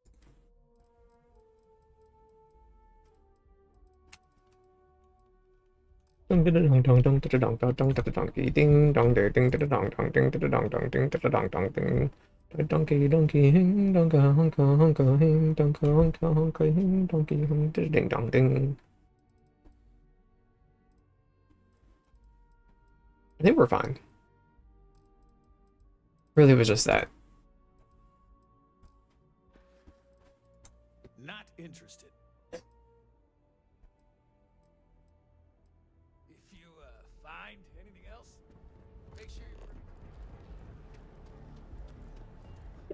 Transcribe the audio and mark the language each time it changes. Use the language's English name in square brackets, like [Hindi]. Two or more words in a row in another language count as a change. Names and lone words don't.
[English] Ding dong dong dong dong dong dong dong dong ding dong ding ding dong dong ding dong dong ding dong dong ding. Donkey donkey hing donka honka honka hing donka honka honka hing donkey hing ding dong ding. I think we're fine. Really was just that. Not interested. If you, find anything else, make sure you're...